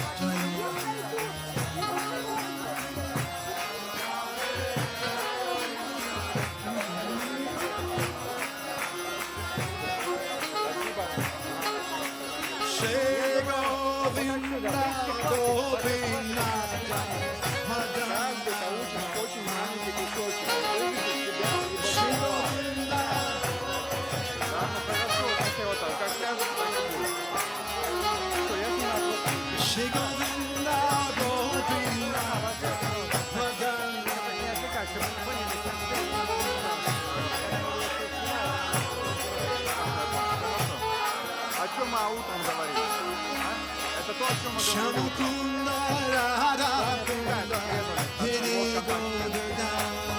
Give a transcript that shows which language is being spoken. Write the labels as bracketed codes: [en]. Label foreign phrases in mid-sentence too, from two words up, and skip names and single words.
[ru] Jaya Shri Govinda, Govinda, каждый получит очень маленький кусочек. Выведет себя и Shri богатство. Govinda. Ладно, хорошо, если вот так, как скажет, то и будет. Что, я снимаю просто. Shri Govinda, Govinda, Govinda. Не отвлекайся, мы не поняли, о чем мы утром говорили? А? Это то, о чем мы говорили. Shamakunda, Radha Kunda, Hiri Govardhan.